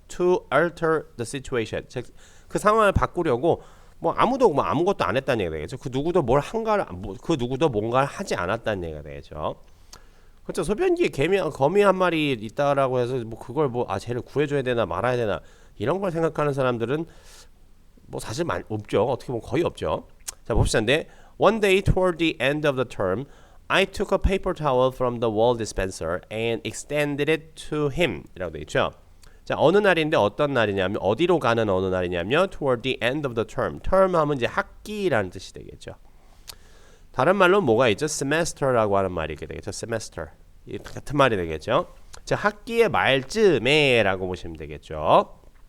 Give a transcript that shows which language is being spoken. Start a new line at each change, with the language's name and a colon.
English: to alter the situation
Korean: 즉 그 상황을 바꾸려고 뭐 아무도 뭐 아무것도 안 했다는 얘기가 되겠죠. 그 누구도 그 누구도 뭔가를 하지 않았다는 얘기가 되겠죠. 그렇죠. 소변기에 거미 한 마리 있다라고 해서 뭐 그걸 쟤를 구해줘야 되나 말아야 되나 이런 걸 생각하는 사람들은 뭐 사실 없죠. 어떻게 보면 거의 없죠. 자 봅시다. 근데
English: one day toward the end of the term, I took a paper towel from the wall dispenser and extended it to him.
Korean: 이라고 되어 있죠. 자 어느 날인데 어떤 날이냐면 어디로 가는 어느 날이냐면
English: toward the end of the term.
Korean: term 하면 이제 학기라는 뜻이 되겠죠. 다른 말로 뭐가 있죠? semester라고 하는 말이 있게 되겠죠. semester. 같은 말이 되겠죠. 자 학기의 말쯤에라고 보시면 되겠죠.